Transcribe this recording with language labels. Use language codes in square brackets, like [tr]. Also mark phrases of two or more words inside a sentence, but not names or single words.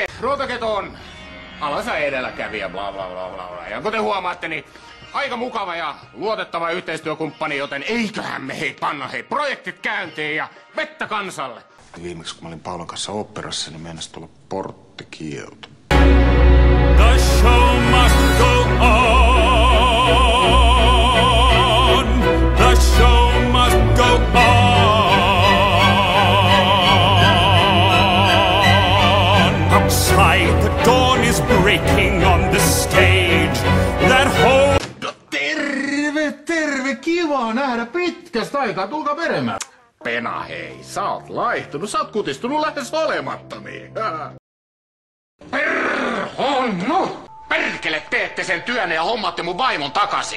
[fi] Ruotaketon alansa edelläkävijä, bla bla bla bla. Ja kuten huomaatte, niin aika mukava ja luotettava yhteistyökumppani, joten eiköhän me panna projektit käyntiin ja vettä kansalle. Viimeksi kun mä olin Paulon kanssa oopperassa, niin meinasi tulla porttikielto. [en] The show must go on. The show must go on. Outside the dawn is breaking on the stage. That whole... [fi] Terve, kiva nähdä pitkästä aikaa, tulkaa peremään. Pena hei, sä oot laihtunut, sä oot kutistunut lähes olemattomiin. Perhonnu! Perkele, teette sen työnne ja hommatte mun vaimon takaisin.